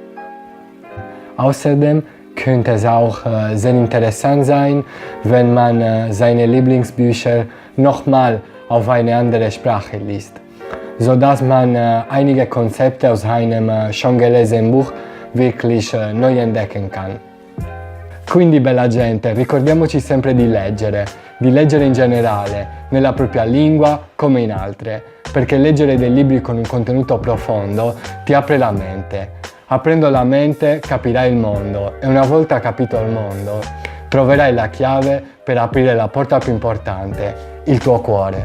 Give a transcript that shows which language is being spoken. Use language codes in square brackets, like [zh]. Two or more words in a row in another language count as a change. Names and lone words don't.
[de] Außerdem könnte es auch sehr interessant sein, wenn man seine Lieblingsbücher nochmal auf eine andere Sprache liest, sodass man einige Konzepte aus einem schon gelesenen Buch wirklich neu entdecken kann. [it] Quindi bella gente, ricordiamoci sempre di leggere in generale, nella propria lingua come in altre, perché leggere dei libri con un contenuto profondo ti apre la mente. Aprendo la mente capirai il mondo e una volta capito il mondo troverai la chiave per aprire la porta più importante, il tuo cuore.